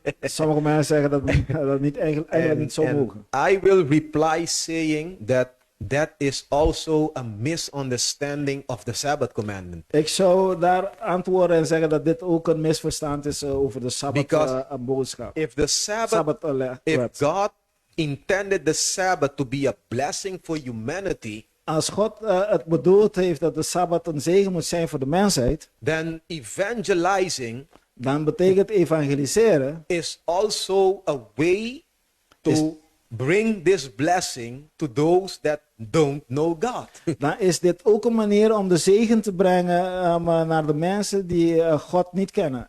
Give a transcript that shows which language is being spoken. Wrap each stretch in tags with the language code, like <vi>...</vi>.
<nl>Sommige mensen zeggen dat niet eigenlijk niet zo mogen.</nl> <en>I will reply saying that is also a misunderstanding of the Sabbath commandment.</en> <nl>Ik zou daar antwoorden en zeggen dat dit ook een misverstand is over de</nl> <en>Because</en> <nl>boodschap.</nl> <en>If the Sabbath, if God intended the Sabbath to be a blessing for humanity,</en> <nl>Als God het bedoeld heeft dat de Sabbat een zegen moet zijn voor de mensheid,</nl> <en>then evangelizing</en> <nl>dan betekent evangeliseren</nl> <en>is also a way to bring this blessing to those that don't know God.</en> <nl>dan is dit ook een manier om de zegen te brengen naar de mensen die God niet kennen.</nl>